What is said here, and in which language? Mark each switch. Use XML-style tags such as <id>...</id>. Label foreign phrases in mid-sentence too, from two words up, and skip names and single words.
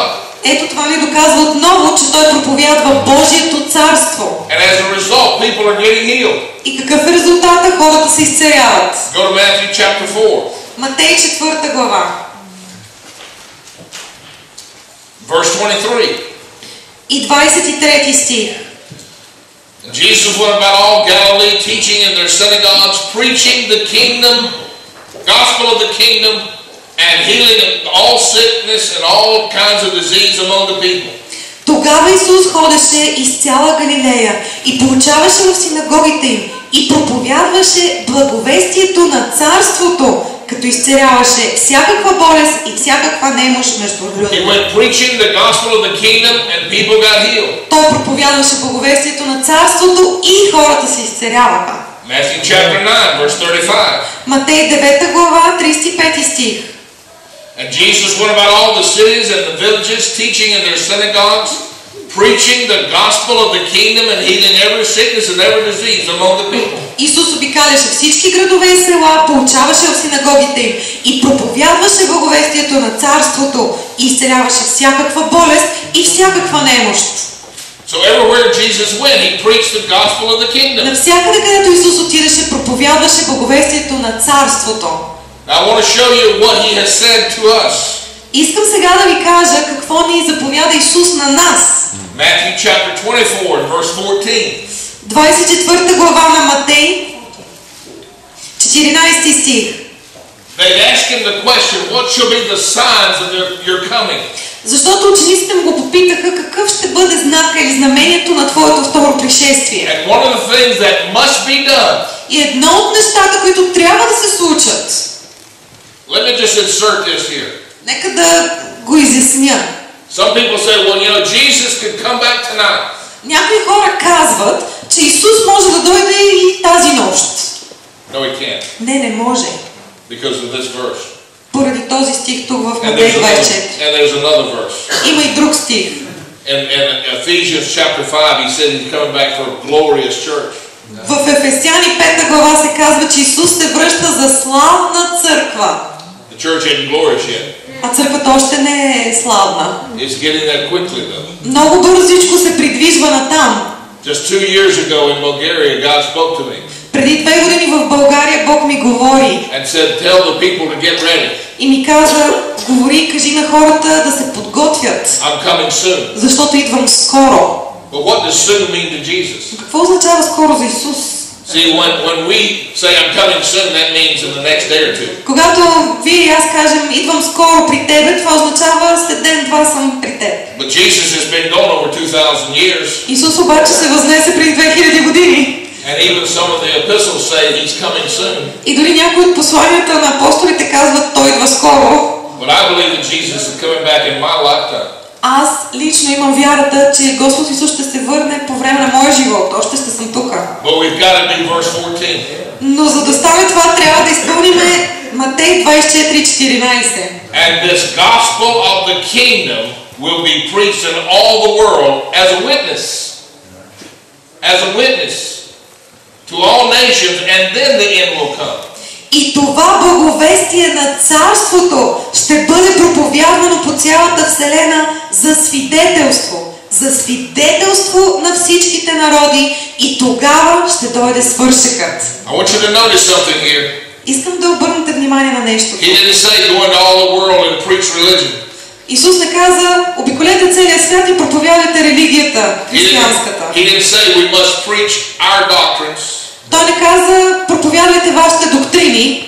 <bg>Ето това ни доказва отново, че Той проповядва Божието царство.</bg> <en>And as a result, people are getting healed.</en> <bg>И какъв е резултата? Хората се изцеляват.</bg> <en>Go to Matthew chapter 4.</en> <bg>Матей 4 глава.</bg> <en>Verse 23.</en> <bg>И 23 стих.</bg> <en>Jesus went about all Galilee, teaching in their synagogues, preaching the kingdom, gospel of the kingdom, and healing all sickness and all kinds of disease among the people.</en> <bg>Тогава Исус ходеше из цяла Галилея и получаваше в синагогите им и проповядваше благовестието на царството като изцеляваше всякаква болест и всякаква немощ между</bg> <en>He</en> <bg>людите.</bg> <en>went preaching the gospel of the kingdom and people got healed.</en> <bg>Той проповядваше благовестието на царството и хората се изцеляваха.</bg> <en>Matthew chapter 9, verse 35.</en> <bg>Матей 9 глава, 35 стих.</bg> <en>And Jesus went about all the cities and the villages, teaching in their synagogues, preaching the gospel of the kingdom and healing every sickness and every disease among the people.</en> <bg>Исус обикаляше всички градове и села, поучаваше в синагогите им и проповядваше благовестието на царството и изцеляваше всякаква болест и всякаква немощ.</bg> <en>So everywhere Jesus went, he preached the gospel of the kingdom.</en> <bg>Навсякъде, където Исус отидеше, проповядваше благовестието на царството.</bg> <en>Now I want to show you what he has said to us.</en> <bg>Искам сега да ви кажа какво ни заповяда Исус на нас.</bg> <en>Matthew chapter 24, verse 14.</en> <bg>24 глава на Матей, 14 стих.</bg> <en>They asked him the question, what shall be the signs of your coming?</en> <bg>Защото учениците му го попитаха какъв ще бъде знака или знамението на твоето второ пришествие.</bg> <en>And one of the things that must be done.</en> <bg>И едно от нещата, които трябва да се случат.</bg> <en>Let me just insert this here.</en> <bg>Нека да го изясня.</bg> <en>Some people say, well, you know, Jesus could come back tonight.</en> <bg>Някои хора казват, че Исус може да дойде и тази нощ.</bg> <en>No, he can't.</en> <bg>Не може.</bg> <en>Because of this verse.</en> <bg>Поради този стих тук в</bg> <en>And</en> <bg>Матей 24.</bg> <en>there's another verse.</en> <bg>Има и друг стих.</bg> <en>In Ephesians chapter 5, he said he's coming back for a glorious church.</en> <bg>В Ефесяни 5 глава се казва, че Исус се връща за славна църква.</bg> <en>The church ain't glorious yet.</en> <bg>А църквата още не е славна.</bg> <en>It's getting there quickly though.</en> <bg>Много бързичко се придвижва натам.</bg> <en>Just 2 years ago in Bulgaria, God spoke to me</en> <bg>Преди 2 години в България Бог ми говори</bg> <en>and said, tell the people to get ready.</en> <bg>и ми каза, говори и кажи на хората да се подготвят,</bg> <en>I'm coming soon.</en> <bg>защото идвам скоро.</bg> <en>But what does soon mean to Jesus?</en> <bg>Какво означава скоро за Исус?</bg> <en>See, when we say I'm coming soon, that means in the next day or two.</en> <bg>Когато вие и аз кажем, идвам скоро при тебе, това означава след ден-два съм при теб.</bg> <en>But Jesus has been gone over 2,000 years.</en> <bg>Исус обаче се възнесе преди 2000 години.</bg> <en>And even some of the epistles say he's coming soon.</en> <bg>И дори някои от посланията на апостолите казват, той идва скоро.</bg> <en>But I believe that Jesus is coming back in my lifetime.</en> <bg>Аз лично имам вярата, че Господ Исус ще се върне по време на моя живот. Още ще съм тук.</bg> <en>But we've got to do verse 14.</en> <bg>Но за да стане това, трябва да изпълниме Матей 24:14.</bg> <en>And this gospel of the kingdom will be preached in all the world as a witness. As a witness to all nations, and then the end will come.</en> <bg>И това благовестие на царството ще бъде проповядвано по цялата вселена за свидетелство. За свидетелство на всичките народи и тогава ще дойде свършекът.</bg> <en>I want you to notice something here.</en> <bg>Искам да обърнете внимание на нещо.</bg> <en>He didn't say go into all the world and preach religion.</en> <bg>Исус не каза, обиколете целия свят и проповядайте религията, християнската.</bg> <en>He didn't say we must preach our doctrines.</en> <bg>Той не каза, проповядвайте вашите доктрини.</bg>